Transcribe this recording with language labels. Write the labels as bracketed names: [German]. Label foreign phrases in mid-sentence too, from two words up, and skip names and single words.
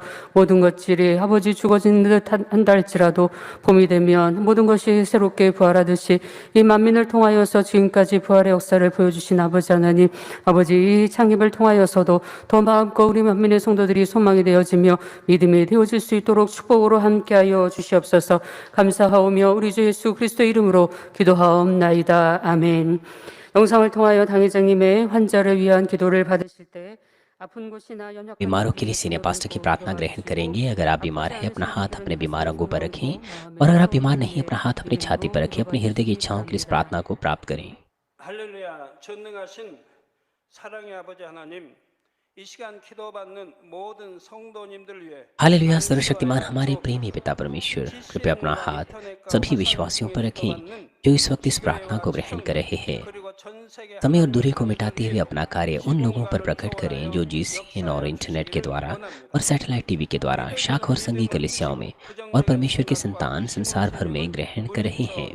[Korean] 모든 것들이 아버지 죽어진 듯 한다 할지라도 봄이 되면 모든 것이 새롭게 부활하듯이 이 만민을 통하여서 지금까지 부활의 역사를 보여주신 아버지 하나님, 아버지 이 창립을 통하여서도 더 마음껏 우리 만민의 성도들이 소망이 되어지며 믿음이 되어질 수 있도록 축복으로 함께하여 주시옵소서. 감사하오며 우리 주 예수 그리스도의 이름으로 기도하옵나이다. 아멘. 영상을 통하여 당회장님의 환자를 위한 기도를 받으실 때 [Hindi] बीमारों के लिए सीनियर पास्टर की प्रार्थना ग्रहण करेंगे। अगर आप बीमार हैं अपना हाथ अपने बीमार अंगों पर रखें, और अगर आप बीमार नहीं अपना हाथ अपनी छाती पर रखें। अपने हृदय की इच्छाओं के लिए इस प्रार्थना को प्राप्त करें। [Korean] 할렐루야, 전능하신 사랑의 아버지 하나님, 이 시간 기도받는 모든 성도님들 위해 [Hindi] हालेलुया। सर्वशक्तिमान हमारे प्रेमी पिता परमेश्वर, कृपया अपना हाथ सभी विश्वासियों पर रखें जो इस वक्त इस प्रार्थना को ग्रहण कर रहे हैं। समय और दूरी को मिटाते हुए अपना कार्य उन लोगों पर प्रकट करें जो GCN और इंटरनेट के द्वारा और सैटेलाइट टीवी के द्वारा शाख और संघीय कलीसियाओं में और परमेश्वर के संतान संसार भर में ग्रहण कर रहे हैं।